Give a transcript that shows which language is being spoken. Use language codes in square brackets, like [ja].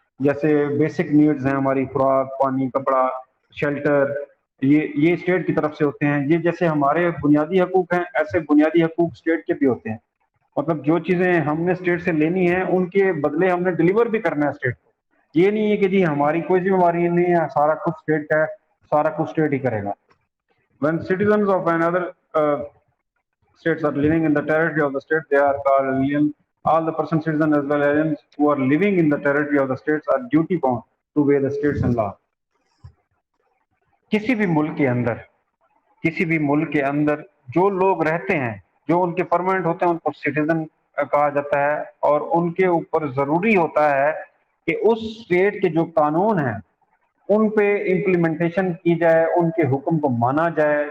[ur] جیسے basic needs ہیں ہماری، خوراک، پانی، کپڑا، شیلٹر، یہ اسٹیٹ کی طرف سے ہوتے ہیں. یہ جیسے ہمارے بنیادی حقوق ہیں، ایسے بنیادی حقوق اسٹیٹ کے بھی ہوتے ہیں. مطلب جو چیزیں ہم نے اسٹیٹ سے لینی ہیں ان کے بدلے ہم نے ڈلیور بھی کرنا ہے اسٹیٹ کو. یہ نہیں ہے کہ جی ہماری کوئی ذمہ داری نہیں ہے، سارا کچھ اسٹیٹ کا ہے، سارا کچھ اسٹیٹ ہی کرے گا. [en] When citizens of another states are living in the territory of the state, they are called alien. All the person citizens as well as aliens who are living in the territory of the states are duty bound to obey the states and law. [ur] کسی بھی ملک کے اندر، کسی بھی ملک کے اندر جو لوگ رہتے ہیں، جو ان کے پرماننٹ ہوتے ہیں، ان کو سٹیزن کہا جاتا ہے. اور ان کے اوپر ضروری ہوتا ہے کہ اس اسٹیٹ کے جو قانون ہیں ان پہ امپلیمنٹیشن کی جائے، ان کے حکم کو مانا جائے.